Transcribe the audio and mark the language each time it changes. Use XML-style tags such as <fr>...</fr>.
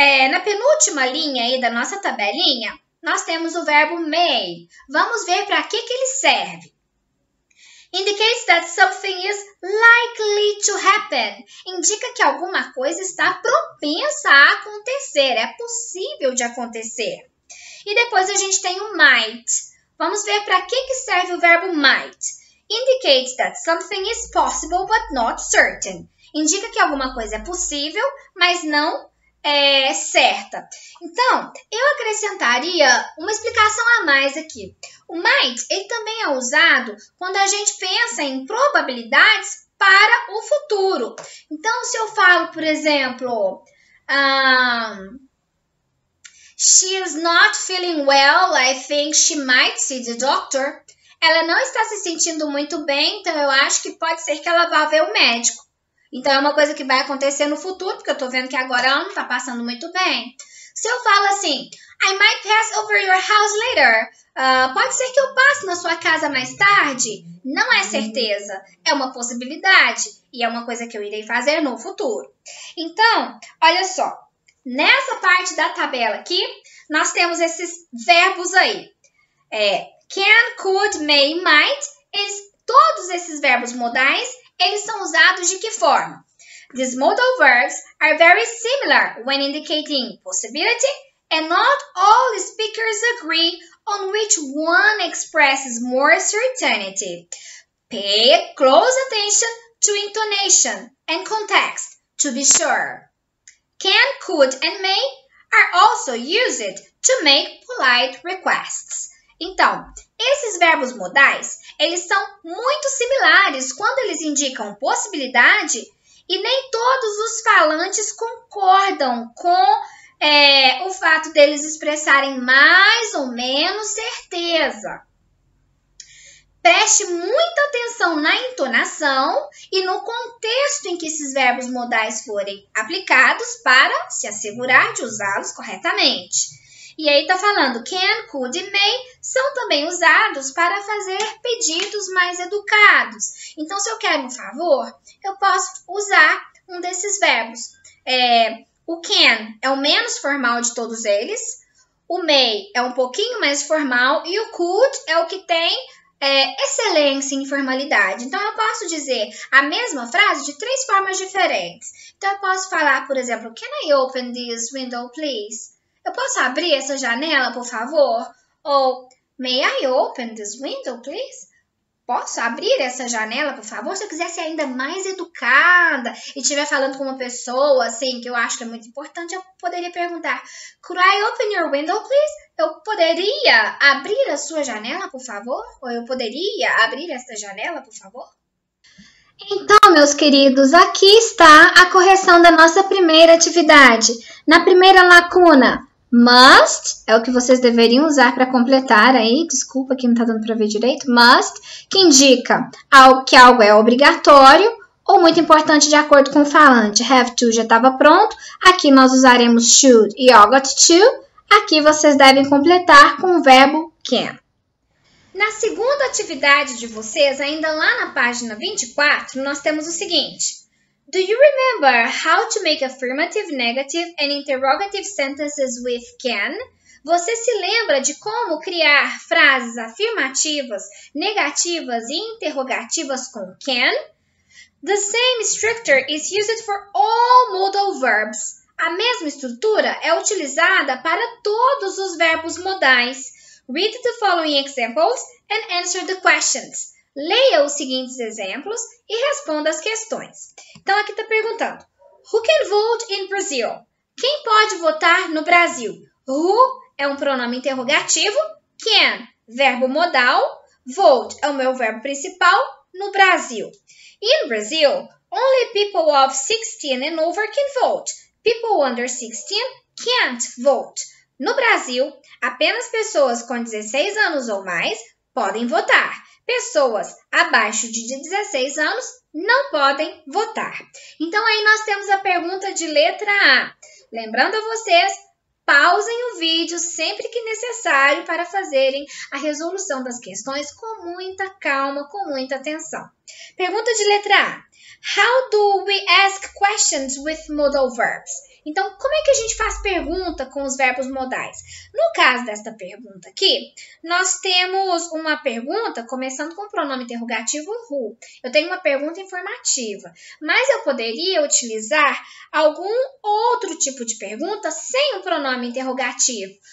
<pt>Na penúltima linha aí da nossa tabelinha, nós temos o verbo may. Vamos ver para que ele serve.</pt> <en>Indicates that something is likely to happen.</en> <pt>Indica que alguma coisa está propensa a acontecer, é possível de acontecer. E depois a gente tem o might. Vamos ver para que serve o verbo might.</pt> <en>Indicates that something is possible but not certain.</en> <pt>Indica que alguma coisa é possível, mas não é certa. Então, eu acrescentaria uma explicação a mais aqui. O might, ele também é usado quando a gente pensa em probabilidades para o futuro. Então, se eu falo, por exemplo,</pt> <en>she is not feeling well, I think she might see the doctor.</en> <pt>Ela não está se sentindo muito bem, então eu acho que pode ser que ela vá ver o médico. Então, é uma coisa que vai acontecer no futuro, porque eu tô vendo que agora ela não tá passando muito bem. Se eu falo assim,</pt> <en>I might pass over your house later.</en> <pt>Pode ser que eu passe na sua casa mais tarde. Não é certeza, é uma possibilidade. E é uma coisa que eu irei fazer no futuro. Então, olha só. Nessa parte da tabela aqui, nós temos esses verbos aí. Can, could, may, might. Todos esses verbos modais, eles são usados de que forma?</pt> <en>These modal verbs are very similar when indicating possibility, and not all speakers agree on which one expresses more certainty. Pay close attention to intonation and context to be sure. Can, could, and may are also used to make polite requests.</en> <pt>Então, esses verbos modais, eles são muito similares quando eles indicam possibilidade e nem todos os falantes concordam com o fato deles expressarem mais ou menos certeza. Preste muita atenção na entonação e no contexto em que esses verbos modais forem aplicados para se assegurar de usá-los corretamente. E aí tá falando can, could e may são também usados para fazer pedidos mais educados. Então, se eu quero um favor, eu posso usar um desses verbos. O can é o menos formal de todos eles, o may é um pouquinho mais formal e o could é o que tem excelência em formalidade. Então, eu posso dizer a mesma frase de 3 formas diferentes. Então, eu posso falar, por exemplo,</pt> <en>can I open this window, please?</en> <pt>Eu posso abrir essa janela, por favor?</pt> <en>Ou, may I open this window, please?</en> <pt>Posso abrir essa janela, por favor? Se eu quiser ser ainda mais educada e estiver falando com uma pessoa, assim, que eu acho que é muito importante, eu poderia perguntar,</pt> <en>could I open your window, please?</en> <pt>Eu poderia abrir a sua janela, por favor? Ou eu poderia abrir esta janela, por favor? Então, meus queridos, aqui está a correção da nossa primeira atividade. Na primeira lacuna, must é o que vocês deveriam usar para completar aí. Desculpa que não está dando para ver direito. Must, que indica que algo é obrigatório ou muito importante de acordo com o falante. Have to já estava pronto. Aqui nós usaremos should e ought to. Aqui vocês devem completar com o verbo can. Na segunda atividade de vocês, ainda lá na página 24, nós temos o seguinte.</pt> <en>Do you remember how to make affirmative, negative and interrogative sentences with can?</en> <pt>Você se lembra de como criar frases afirmativas, negativas e interrogativas com can?</pt> <en>The same structure is used for all modal verbs.</en> <pt>A mesma estrutura é utilizada para todos os verbos modais.</pt> <en>Read the following examples and answer the questions.</en> <pt>Leia os seguintes exemplos e responda as questões. Então, aqui está perguntando.</pt> <en>Who can vote in Brazil?</en> <pt>Quem pode votar no Brasil? Who é um pronome interrogativo. Can, verbo modal. Vote é o meu verbo principal no Brasil.</pt> <en>In Brazil, only people of 16 and over can vote. People under 16 can't vote.</en> <pt>No Brasil, apenas pessoas com 16 anos ou mais podem votar. Pessoas abaixo de 16 anos não podem votar. Então, aí nós temos a pergunta de letra A. Lembrando a vocês, pausem o vídeo sempre que necessário para fazerem a resolução das questões com muita calma, com muita atenção. Pergunta de letra A.</pt> <en>How do we ask questions with modal verbs?</en> <pt>Então, como é que a gente faz pergunta com os verbos modais? No caso desta pergunta aqui, nós temos uma pergunta começando com o pronome interrogativo who. Eu tenho uma pergunta informativa, mas eu poderia utilizar algum outro tipo de pergunta sem o pronome interrogativo.</pt>